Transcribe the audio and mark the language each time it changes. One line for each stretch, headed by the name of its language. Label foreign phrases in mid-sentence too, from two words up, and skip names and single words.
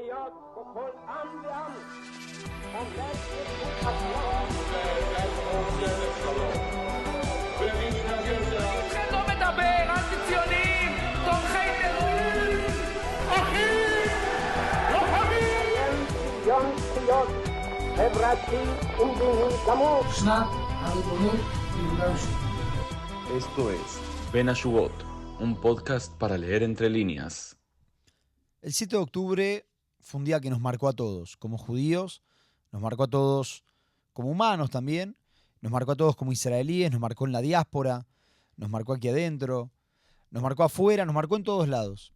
Hebrew: לא מדבר, אנטי-ציונים, תומכי טרור, אחים, לוחמים. יום זכויות חברתי ומדיני גמור. שנת הריבונות ביהודה ושומרון.
Spanish: Esto es Ben Ashugot, un podcast para leer entre líneas. El 7 de octubre fue un día que nos marcó a todos, como judíos, nos marcó a todos como humanos también, nos marcó a todos como israelíes, nos marcó en la diáspora, nos marcó aquí adentro, nos marcó afuera, nos marcó en todos lados.